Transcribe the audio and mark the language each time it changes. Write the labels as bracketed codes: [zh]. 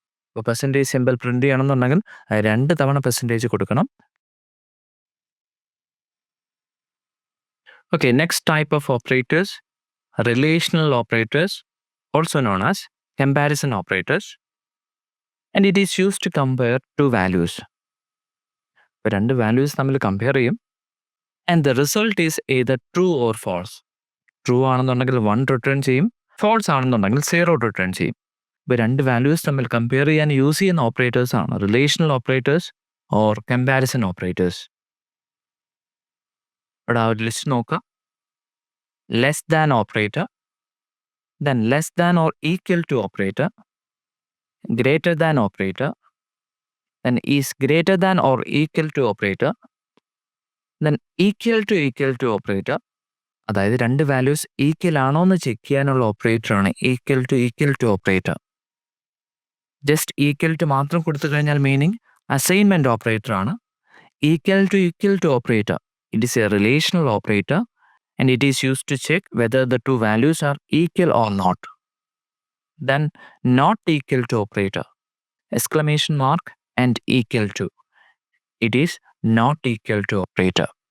[ml] അപ്പോൾ percentage simple print ചെയ്യണമെന്നുണ്ടെങ്കിൽ 2 തവണ പെർസെൻറ്റേജ് കൊടുക്കണം. [en] Okay, next type of operators, relational operators, also known as comparison operators. And it is used to compare two values. [ml] ഇപ്പോൾ 2 values തമ്മിൽ compare ചെയ്യും. [en] And the result is either true or false. [ml] True ആണെന്നുണ്ടെങ്കിൽ 1 return ചെയ്യും, false ആണെന്നുണ്ടെങ്കിൽ 0 return ചെയ്യും. ഇപ്പോൾ 2 values തമ്മിൽ compare ചെയ്യാൻ യൂസ് ചെയ്യുന്ന ഓപ്പറേറ്റേഴ്സ് ആണ് relational operators or comparison operators. ഇവിടെ ആ ഒരു ലിസ്റ്റ് നോക്കുക. [en] Less than operator, then less than or equal to operator, greater than operator, then is greater than or equal to operator, then equal to operator. [ml] അതായത് 2 values equal ആണോ എന്ന് check ചെയ്യാനുള്ള ഓപ്പറേറ്ററാണ് equal to operator. Just equal to മാത്രം കൊടുത്തു കഴിഞ്ഞാൽ meaning assignment operator ആണ്. [en] Equal to operator, it is a relational operator and it is used to check whether the 2 values are equal or not. Then not equal to operator, exclamation mark and equal to, it is not equal to operator.